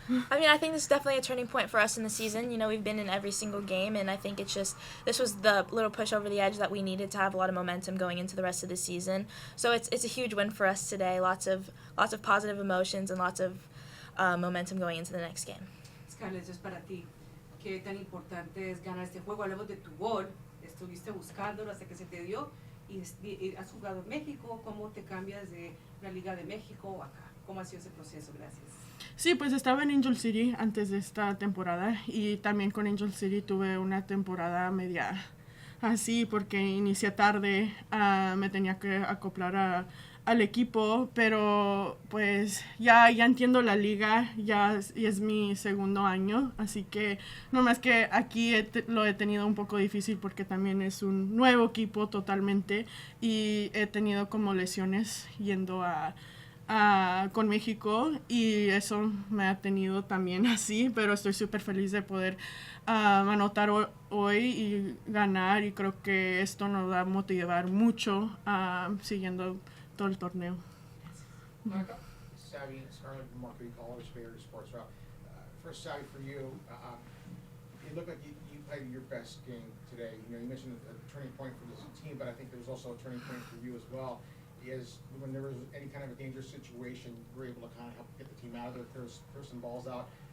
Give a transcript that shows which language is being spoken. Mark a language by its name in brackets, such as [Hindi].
[English] I mean, I think this is definitely a turning point for us in the season. You know, we've been in every single game, and I think it's just this was the little push over the edge that we needed to have a lot of momentum going into the rest of the season. So it's a huge win for us today. Lots of positive emotions and lots of momentum going into the next game. [Spanish] Scarlett, es para ti. ¿Qué tan importante es ganar este juego? Hablamos de tu gol, estuviste buscándolo hasta que se te dio y has jugado en México. ¿Cómo te cambias de la Liga de México acá? ¿Cómo ha sido ese proceso? Gracias. Sí, pues estaba en Angel City antes de esta temporada y también con Angel City tuve una temporada media así porque inicié tarde, me tenía que acoplar al equipo, pero pues ya entiendo la liga, ya es mi segundo año, así que nomás que aquí lo he tenido un poco difícil porque también es un nuevo equipo totalmente y he tenido como lesiones yendo con México y eso me ha tenido también así, pero estoy súper feliz de poder anotar hoy y ganar y creo que esto nos va a motivar mucho siguiendo todo el torneo. [English] Savy, Scarlett, Montoya, Albertin Sports Route. First, Savy, for you, it looked like you played your best game today. You mentioned a turning point for this team, but I think there was also a turning point for you as well. Is when there was any kind of a dangerous situation, you were able to kind of help get the team out of it, throw some balls out.